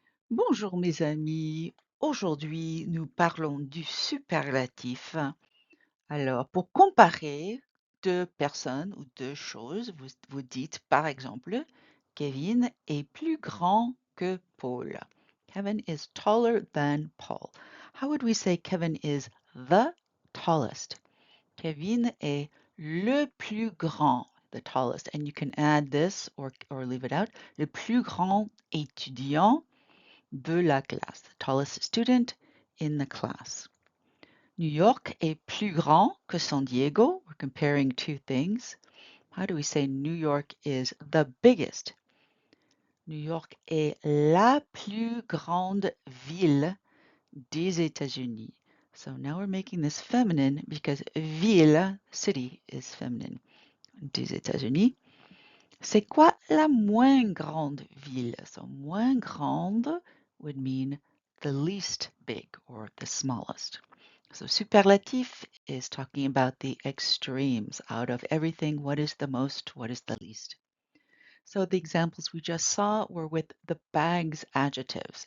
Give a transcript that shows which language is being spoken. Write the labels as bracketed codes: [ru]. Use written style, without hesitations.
[fr] Bonjour mes amis, aujourd'hui nous parlons du superlatif. Alors pour comparer deux personnes ou deux choses, vous dites par exemple Kevin est plus grand que Paul. [en] Kevin is taller than Paul. How would we say Kevin is the tallest? [fr] Kevin est le plus grand, [en] the tallest, and you can add this or leave it out, [fr] le plus grand étudiant de la classe, [en] the tallest student in the class. [fr] New York est plus grand que San Diego. [en] We're comparing two things. How do we say New York is the biggest? [fr] New York est la plus grande ville des États-Unis. [en] So now we're making this feminine because ville, city, is feminine. [fr] Des États-Unis. C'est quoi la moins grande ville? [en] So [fr] moins grande [en] would mean the least big or the smallest. So superlative is talking about the extremes. Out of everything, what is the most, what is the least? So the examples we just saw were with the bags adjectives.